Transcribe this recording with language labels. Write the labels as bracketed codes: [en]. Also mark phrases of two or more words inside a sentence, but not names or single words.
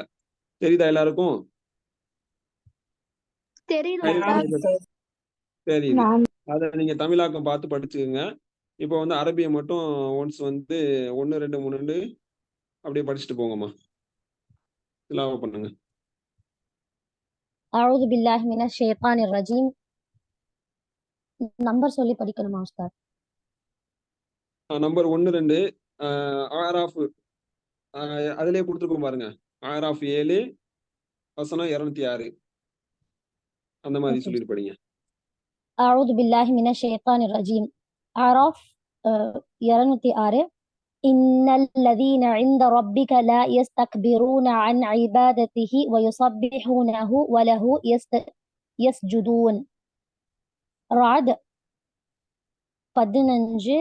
[ta] தெரியுதா எல்லாருக்கும்? தெரியுது. அதை நீங்க தமிழாக்கம் பார்த்து படிச்சுக்கோங்க. இப்போ வந்து அரபியை மட்டும் ஒன்ஸ் வந்து 1, 2, 3 அப்படியே படிச்சுட்டு போங்கம்மா. திலாவா பண்ணுங்க. [ar] أعوذ بالله من الشيطان الرجيم. [ta] நம்பர் சொல்லி படிக்கணுமா உஸ்தாத்? நம்பர் 1 2 ஆராஃப் அதிலே கொடுத்துருக்கோம் பாருங்க. ஆராஃப் 7 வசனம் 206 அந்த மாதிரி Okay. சொல்லிட்டு படிங்க. [ar] أعوذ بالله من الشيطان الرجيم. أعراف 206. إن الذين عند ربك لا يستكبرون عن عبادته ويسبحونه وله يسجدون. رعد 15.